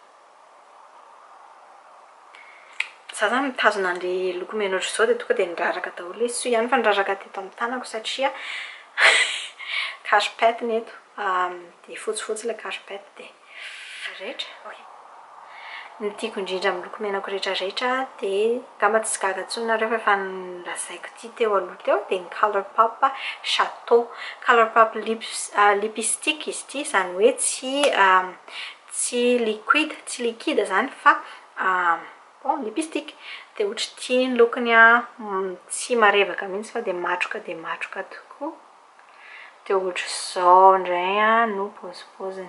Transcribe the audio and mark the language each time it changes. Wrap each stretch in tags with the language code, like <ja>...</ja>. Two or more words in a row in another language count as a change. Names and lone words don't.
<mg>Za zany mitazona an'ilay lokomena ohatra izao dia tonga dia niraraka daholo ilay soa ihany fa niraraka teto amin'ny tanako satria carpette ny eto dia fotsifotsy ilay carpette dia rehetra. Ny tiako indrindra amin'ny lokomenako rehetrarehetra dia ngamba tsy gaga intsony nareo fa efa nolazaiko ity teo aloha teo dia ny color pop chateau. Color pop lipstick izy ity izany hoe tsy liquide zany fa lipstick. Dia ohatra tia ny lokony tsy marevaka mihitsy fa dia matroka tokoa. Dia ohatra izao indray no paozipoziny.</mg>